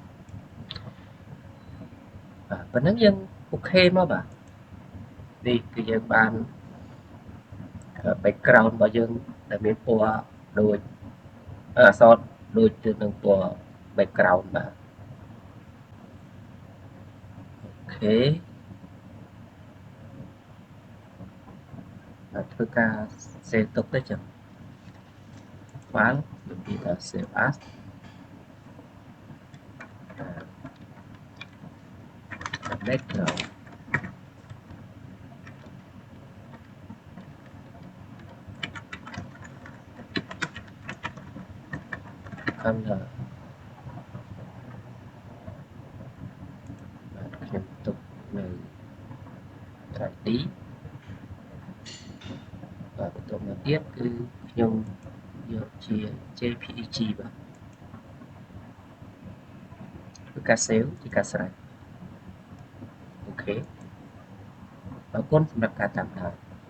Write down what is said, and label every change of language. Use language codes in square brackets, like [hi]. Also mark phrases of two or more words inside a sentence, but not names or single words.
[km] បាទប៉ុណ្ណឹងយើងអូខេមកបាទនេះគឺយើងបាន background របស់យើងដែលមានពណ៌ដូចអក្សរដូចទៅនឹងពណ៌ background បាទអូខេបាទធ្វើការ save ទុកទៅចឹង file ដូចពីថា [en] save as background color [km] បាទខ្ញុំទុកនៅ 3D បាទបន្តមកទៀតគឺខ្ញុំយកជា JPEG បាទគឺការ save ជាការស្រេចអូខេអរគុណសម្រាប់ការតាមដាន